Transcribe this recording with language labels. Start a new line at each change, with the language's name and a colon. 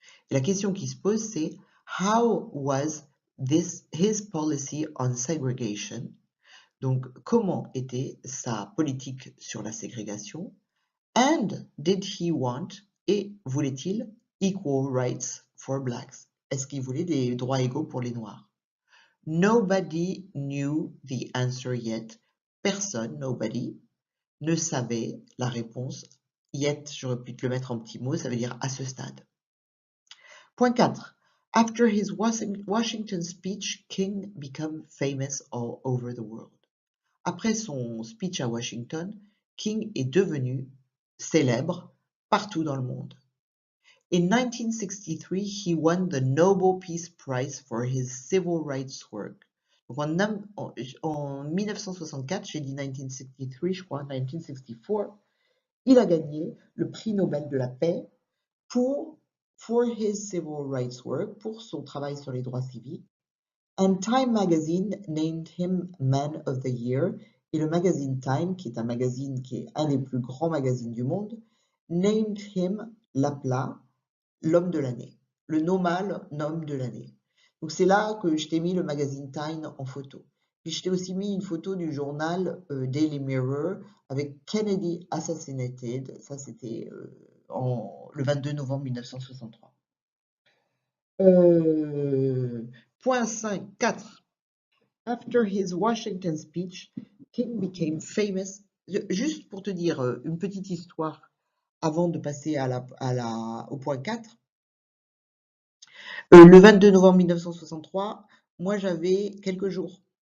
French: Et la question qui se pose, c'est
English: how was his policy on segregation?
French: Donc, comment était sa politique sur la ségrégation?
English: And did he want,
French: et voulait-il,
English: equal rights for blacks?
French: Est-ce qu'il voulait des droits égaux pour les noirs?
English: Nobody knew the answer yet.
French: Personne,
English: nobody,
French: ne savait la réponse. Yet, j'aurais pu te le mettre en petits mots, ça veut dire à ce stade. Point 4.
English: After his Washington speech, King became famous all over the world.
French: Après son speech à Washington, King est devenu célèbre partout dans le monde.
English: In 1963, he won the Nobel Peace Prize for his civil rights work.
French: Donc en 1964, j'ai dit 1963, je crois, 1964, il a gagné le prix Nobel de la paix
English: for his civil rights work,
French: pour son travail sur les droits civiques.
English: And Time Magazine named him Man of the Year.
French: Et le magazine Time, qui est un magazine qui est un des plus grands magazines du monde,
English: named him,
French: l'appela, l'homme de l'année, le nomal homme de l'année. Donc c'est là que je t'ai mis le magazine Time en photo. Puis je t'ai aussi mis une photo du journal Daily Mirror avec
English: Kennedy assassinated.
French: Ça c'était le 22 novembre 1963. Point 5, 4.
English: After his Washington speech, King became famous.
French: Juste pour te dire une petite histoire avant de passer au point 4. Le 22 novembre 1963, moi j'avais quelques jours.